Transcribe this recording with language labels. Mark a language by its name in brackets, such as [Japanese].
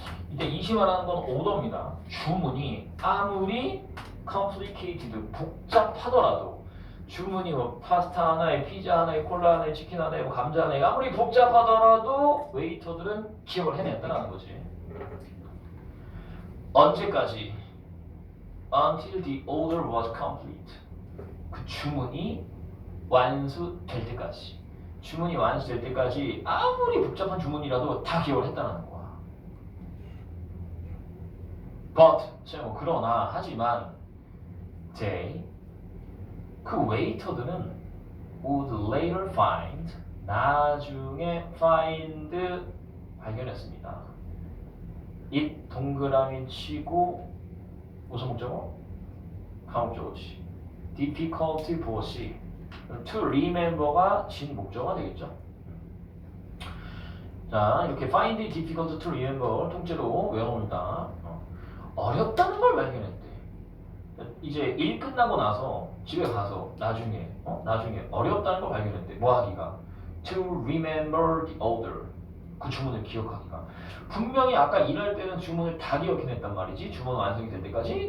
[Korean] 이때 이시 말하는 건 order입니다. 주문이 아무리 complicated 복잡하더라도 주문이 뭐 파스타 하나에 피자 하나에 콜라 하나에 치킨 하나에 뭐 감자 하나에 아무리 복잡하더라도 웨이터들은 기억을 해냈다는 거지. 언제까지? [English] Until the order was complete. [Korean] 그 주문이 완수될 때까지. 주문이 완수될 때까지 아무리 복잡한 주문이라도 다 기억을 했다는 거야. But, 그러나, 하지만 they, 그 웨이터들은 [English] would later find, [Korean] 나중에 find, 발견했습니다. it 동그라미 치고 무슨 목적어? 가목적어지. difficult 보시. to remember가 진 목적어가 되겠죠. 자, 이렇게 [English] find it difficult to remember [Korean] 통째로 외워놓는다. 어렵다는 걸 발견했대. 이제 일 끝나고 나서 집에 가서 나중에 어렵다는 걸 발견했대. 뭐 하기가? [English] To remember the order. [Korean] 그 주문을 기억하기가. 분명히 아까 일할 때는 주문을 다 기억해냈단 말이지. 주문 완성이 될 때까지.